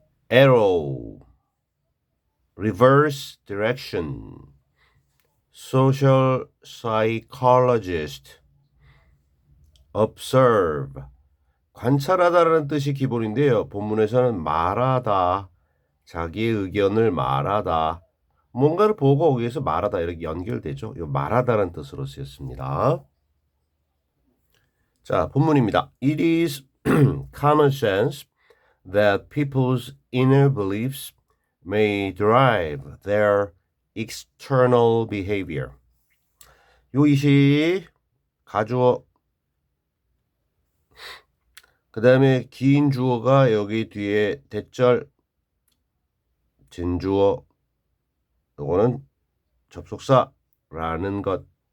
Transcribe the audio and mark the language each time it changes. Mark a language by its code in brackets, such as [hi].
[en] arrow, reverse direction, social psychologist, observe, [ko] 관찰하다라는 뜻이 기본인데요. 본문에서는 말하다, 자기의 의견을 말하다, 뭔가를 보고 거기에서 말하다 이렇게 연결되죠. 이 말하다라는 뜻으로 쓰였습니다. 자, 본문입니다. [en] It is common sense that people's inner beliefs may drive their external behavior. [ko] 요 이시 가주어 그 다음에 긴 주어가 여기 뒤에 대절 진주어 요거는 접속사라는 것.